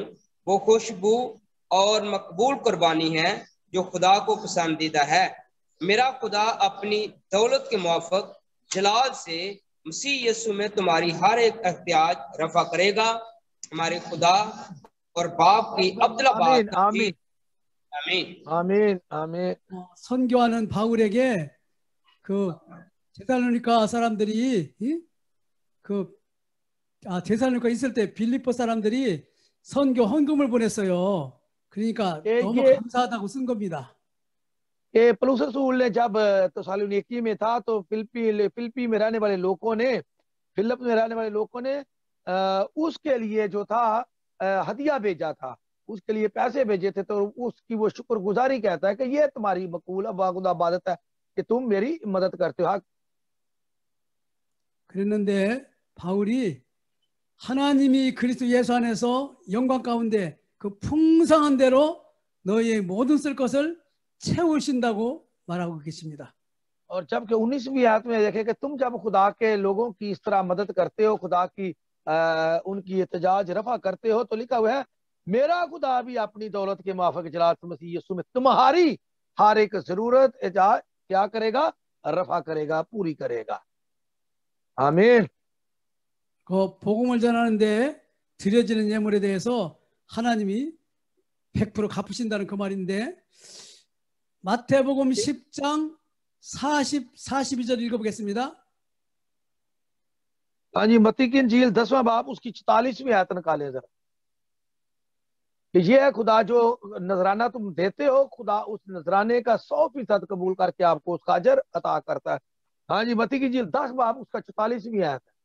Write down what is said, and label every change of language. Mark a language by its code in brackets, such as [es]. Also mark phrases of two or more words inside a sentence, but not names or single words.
[ur] وہ خوشبو اور مقبول قربانی ہے جو خدا کو پسندیدہ ہے. میرا خدا اپنی دولت کے موافق جلال سے مسیح یسوع میں تمہاری ہر ایک احتیاج رفع کرے گا. ہمارے خدا اور باپ کی عبداللہ آباد آمین آمین آمین. [ko] 선교하는 바울에게 그 데살로니가 사람들이 데살로니가 있을 때 빌립보 사람들이 선교 헌금을 बो냈어요. 그러니까 너무 감사하다고 쓴 겁니다. [ur] کہ پولس رسول نے جب تھسلنیکی میں تھا تو فلپی میں رہنے والے لوگوں نے فلپ میں رہنے والے لوگوں نے اس کے لیے جو تھا ہدیہ بھیجا تھا، اس کے لیے پیسے بھیجے تھے. تو اس کی وہ شکرگزاری کہتا ہے کہ یہ تمہاری مقبول عبادت ہے کہ تم میری مدد کرتے ہو. [ko] 그랬는데 바울이 하나님이 그리스도 예수 안에서 영광 가운데 그 풍성한 대로 너희의 모든 쓸 것을 채우신다고 말하고 계십니다. [ur] اور جبکہ 19ویں آیت میں دیکھیں کہ تم جب خدا کے لوگوں کی اس طرح مدد کرتے ہو، خدا کی ان کی احتجاج رفع کرتے ہو، تو لکھا ہوا ہے میرا خدا بھی اپنی دولت کے موافق جلال مسیح یسوع میں تمہاری ہر ایک ضرورت احتجاج کیا کرے گا? رفع کرے گا، پوری کرے گا۔ آمین. [ko] 그 복음을 전하는데 드려지는 예물에 대해서 하나님이 100% 갚으신다는 그 말인데 마태복음 10장 40, 42절 읽어보겠습니다. [ur] ہاں جی، متی کی انجیل 10واں باب اس کی 44ویں آیت نکالیں ذرا. یہ ہے خدا جو نذرانہ تم دیتے ہو، خدا اس نذرانے کا 100% قبول کر کے آپ کو اس کا اجر عطا کرتا ہے. ہاں جی، متی کی انجیل 10 باب اس کا 44ویں آیت ہے.